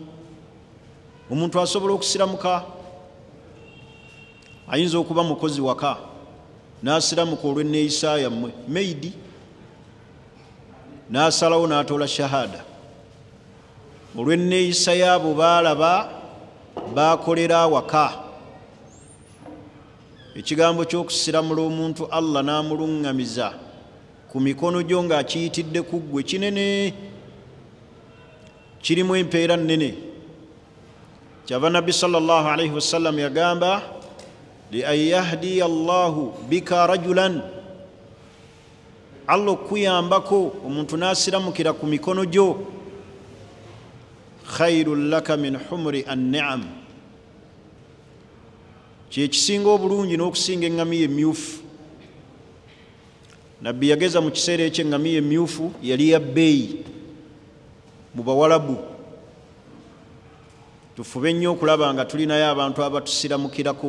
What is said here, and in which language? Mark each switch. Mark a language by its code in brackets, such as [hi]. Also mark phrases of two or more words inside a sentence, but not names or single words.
[lg] Omuntu asobola okusiramuka, ayinza okuba mukozi waka n'asiramuka olw'enneeyisa yammwe, meidi, n'asalawo n'atoola shahada olw'enneeyisa yaabo baalaba baakolera awaka. Ekigambo ky'okusiramula omuntu Allah n'amuluŋŋamiza ku mikono gyo ng'akiyitidde ku ggwe kinene, kirimu empeera nnene. Kyava Nabbi [ar] صلى الله عليه وسلم [lg] yagamba, [ar] لأن يهدي الله بك رجلا, [lg] Allah okuyambako omuntu n'asiramukira ku mikono gyo, [ar] خير لك من حمر النعم, [lg] kye kisinga obulungi n'okusinga eŋŋamiya emmyufu. nabbi yageza mu kiseera eky'eŋŋamiya emmyufu yali ya bbeeyi mu bawalabu. Tufube nnyo okulaba nga tulinayo abantu abatusiramukirako.